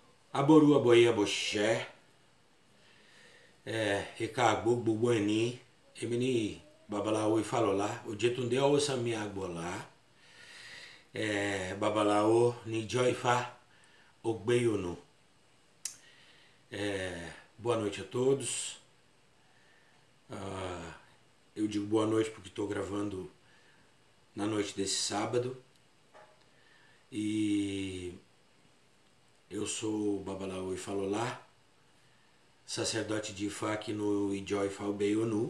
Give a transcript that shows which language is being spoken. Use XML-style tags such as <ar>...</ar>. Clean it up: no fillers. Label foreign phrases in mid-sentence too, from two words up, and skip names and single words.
<yo>Aboru aboye aboxé, ikagbó gbogbo ẹni, èmi ní babaláwo Ifálọlá, Òjétúndé Ọwọ́sánmi Agbọ̀lá, babaláwo níjọ́ Ifá, Ogbeiono.</yo> <pt>Boa noite a todos. Eu digo boa noite porque estou gravando na noite desse sábado. E eu sou o babaláwo Ifálọlá, sacerdote de Ifá aqui no Ijó Ifá Ogbeiono.</pt>